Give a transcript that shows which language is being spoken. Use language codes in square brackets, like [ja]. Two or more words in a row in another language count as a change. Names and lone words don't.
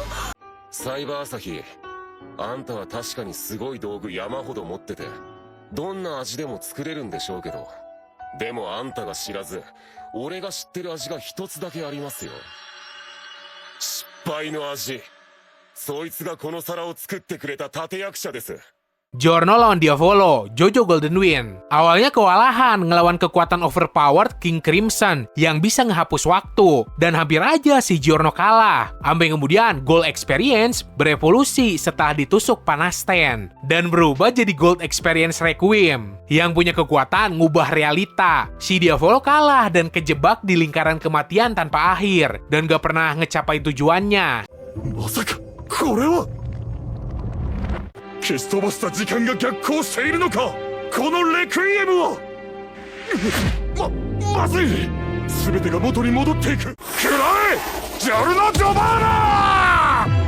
[ja] サイバー朝日、あんたは確かにすごい道具山ほど持ってて、どんな味でも作れるんでしょうけど、でもあんたが知らず、俺が知ってる味が一つだけありますよ。失敗の味。そいつがこの皿を作ってくれた立役者です。 [id] Giorno lawan Diavolo, Jojo Golden Wind. Awalnya kewalahan ngelawan kekuatan overpowered King Crimson yang bisa ngehapus waktu. Dan hampir aja si Giorno kalah. Sampai kemudian Gold Experience berevolusi setelah ditusuk panas Ten. Dan berubah jadi Gold Experience Requiem. Yang punya kekuatan ngubah realita. Si Diavolo kalah dan kejebak di lingkaran kematian tanpa akhir. Dan gak pernah ngecapai tujuannya. [ja] まさかこれは消し飛ばした時間が逆行しているのかこのレクイエムはまずい全てが元に戻っていくくらえジョルノ・ジョバーナ